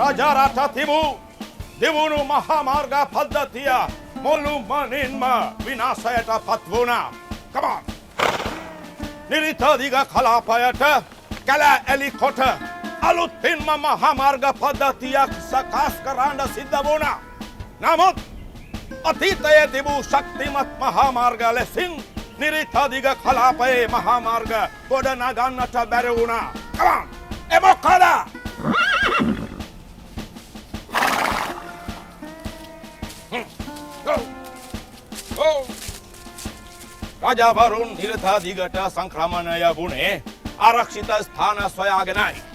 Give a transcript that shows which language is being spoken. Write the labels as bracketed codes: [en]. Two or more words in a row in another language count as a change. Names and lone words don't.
[si] රට තිබූ දිවුණු මහා මාර්ග පද්ධතිය මුළුමනින්ම විනාශයට පත් වුණා. [en] Come on. [si] නිරිතදිග කලාපයට කැල එලි කොට අලුතින්ම මහා මාර්ග පද්ධතියක් සකස් කරන්න සිද්ධ වුණා. නමුත් අතීතයේ තිබූ ශක්තිමත් මහා මාර්ග ලෙසින් නිරිතදිග කලාපයේ මහා මාර්ග ගොඩනගන්නට බැරි වුණා. [en] Come on. [si] ඒ මොකද? රජවරුන් නිරිතදිගට සංක්‍රමණය වුණේ ආරක්ෂිත ස්ථාන සොයාගෙනයි.